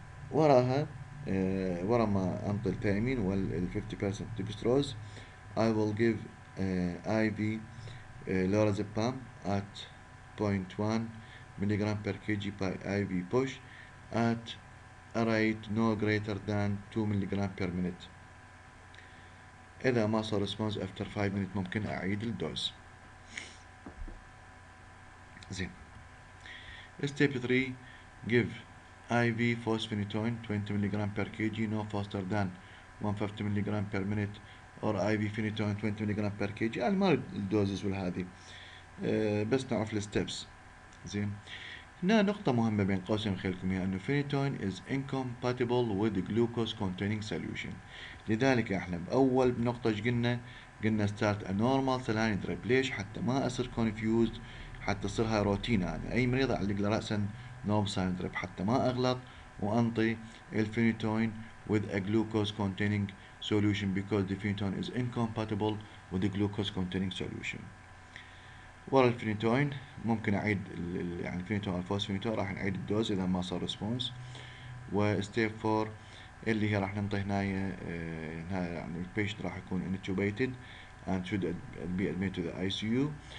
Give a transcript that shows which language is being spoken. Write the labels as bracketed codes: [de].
[ar] وراها ورا ما انطي الثيامين وال 50% ديكستروز [en] I will give IV lorazepam at 0.1 milligram per kg by IV push at a rate no greater than 2 milligram per minute. [ar] إذا ما صار [en] response after 5 minutes [ar] ممكن أعيد الدوز. [en] زين. Step 3 give IV fosphenytoin 20 milligram per kg no faster than 150 milligram per minute or IV phenytoin 20 milligram per kg. [ar] يعني ما الدوزز والهذه، بس نعرف الستبس. زين. هنا نقطة مهمة بين قوسين خليكم هي أنه [en] phenytoin is incompatible with glucose containing solution. [ar] لذلك احنا بأول نقطة ايش قلنا؟ قلنا [en] start a normal saline drip. [ar] ليش؟ حتى ما أصير confused، حتى تصير هاي روتين. يعني أي مريض أعلق له رأسا [en] normal syndrome [ar] حتى ما أغلط وأنطي الفينيتوين [en] with a glucose containing solution because the phenytoin is incompatible with the glucose containing solution. [ar] ورا الفينيتوين ممكن أعيد يعني الفينيتوين الفوسفينيتوين راح نعيد الدوز إذا ما صار ريسبونس. وستيب 4 اللي هي راح ننطي هنا يعني البيشنت راح يكون [en] intubated and should be admitted to the ICU.